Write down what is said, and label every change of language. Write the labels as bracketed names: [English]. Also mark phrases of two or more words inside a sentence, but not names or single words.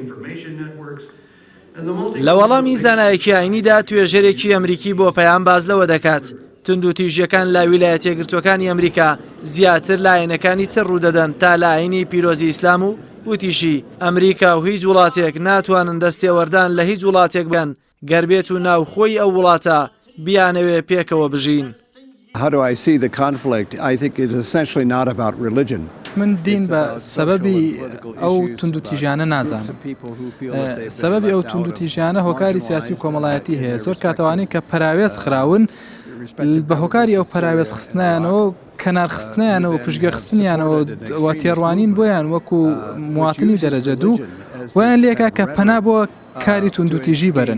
[Central Kurdish] لە وەڵامی زانایەکی ئاینیدا توێژەرێکی ئەمریکی بۆ پەیام باز لەوە دەکات توندوتیژیەکان لە ویلایەتە یەکگرتووەکانی ئەمریکا زیاتر لە ئاینەکانی تر ڕوودەدەن تا لە ئاینی پیرۆزی ئیسلام و وتیشی ئەمریکا و هیچ وڵاتێک ناتوانن دەستێوەردان لە هیچ وڵاتێک بن گەربێت و ناوخۆی ئەو وڵاتە بیانەوێ پێکەوە بژین. [English] How do I see the conflict? I think it is essentially not about religion. [Central Kurdish] من دین بە سەبەبی ئەو توندوتیژیانە نازانم. سەبەبی ئەو توندوتیژیانە هۆکاری سیاسی و کۆمەڵایەتی هەیە. زۆر کاتەوانی کە پەراوێز خراون بە هۆکاری ئەو پەراوێز خستنیانەوە کەنارخستنیانەوە پشگەخستنیانەوە و تێڕوانین بۆیان وەکو مواتنی دەرەجە دوو ویان لێکا کە پەنا بۆ کاری توندوتیژی برن.